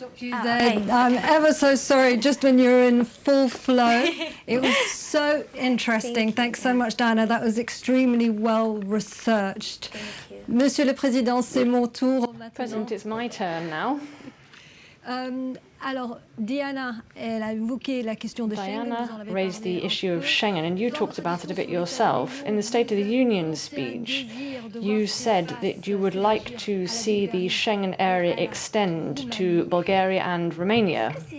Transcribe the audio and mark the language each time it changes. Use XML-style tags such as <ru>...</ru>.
<en>I'm ever so sorry, just when you're in full flow. It was so interesting. Thanks so much, Diana. That was extremely well researched.</en> <fr>Monsieur le Président, c'est mon tour.</fr> <en>President, it's my turn now.</en> <fr>Alors, Diana, elle a évoqué la question de Schengen.</fr> <en>Diana raised the issue of Schengen, and you talked about it a bit yourself. In the State of the Union speech, you said that you would like to see the Schengen area extend to Bulgaria and Romania.</en>